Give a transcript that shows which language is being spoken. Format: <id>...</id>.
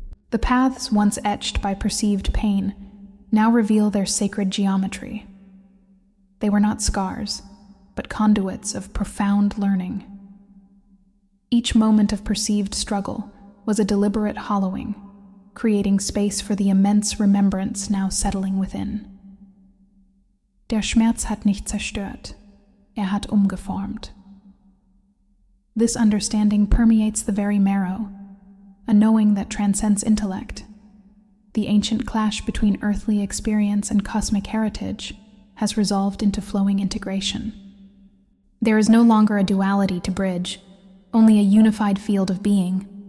<en>The paths once etched by perceived pain now reveal their sacred geometry. They were not scars, but conduits of profound learning. Each moment of perceived struggle was a deliberate hollowing, creating space for the immense remembrance now settling within.</en> <de>Der Schmerz hat nicht zerstört, hat umgeformt.</de> <en>This understanding permeates the very marrow, a knowing that transcends intellect. The ancient clash between earthly experience and cosmic heritage has resolved into flowing integration. There is no longer a duality to bridge, only a unified field of being.</en>